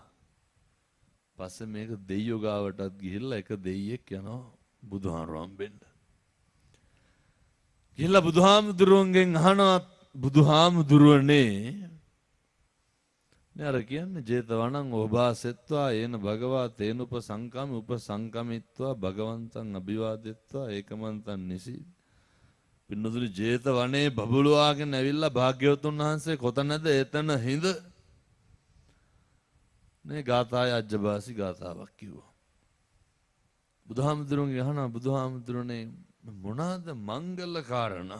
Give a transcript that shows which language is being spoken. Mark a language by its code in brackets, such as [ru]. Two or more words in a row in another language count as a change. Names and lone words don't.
[si] පස්සේ මේක දෙයියෝ ගාවටත් ගිහිල්ලා එක දෙයියෙක් යනවා බුදුහාමුදුරුවෝ හම්බෙන්න. ගිහිල්ලා බුදුහාමුදුරුවන්ගෙන් අහනවා බුදුහාමුදුරුවනේ නේ අර කියන්නේ [pi] ජේතවනං ඔබාසෙත්වා ඒන භගවා තේන උපසංකම උපසංකමිත්වා භගවන්තං අභිවාදෙත්වා ඒකමන්තං නිසි. [si] පින්නතුනි ජේතවනේ බබළුවාගෙන ඇවිල්ලා භාග්‍යවතුන් වහන්සේ කොතනද එතන හිඳ මේ [pi] ගාථාය අජ්ජබාසි [si] ගාථාවක් කිව්වා. බුදුහාමුදුරුවන්ගේ අහනවා බුදුහාමුදුරනේ මොනවාද මංගල කාරණා?